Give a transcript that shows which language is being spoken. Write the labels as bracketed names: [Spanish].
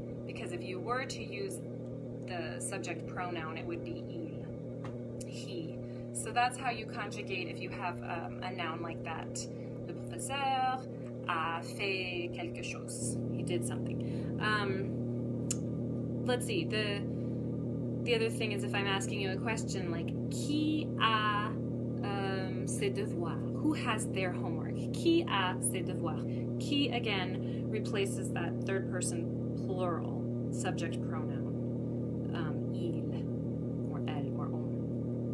[English] Because if you were to use the subject pronoun, it would be il, he. So that's how you conjugate if you have a noun like that. [French] Le professeur a fait quelque chose. [English] He did something. Let's see, the other thing is if I'm asking you a question like [French] qui a ses devoirs? [English] Who has their homework? [French] Qui a ses devoirs? [English] Qui, again, replaces that third person plural subject pronoun, il, or elle, or on.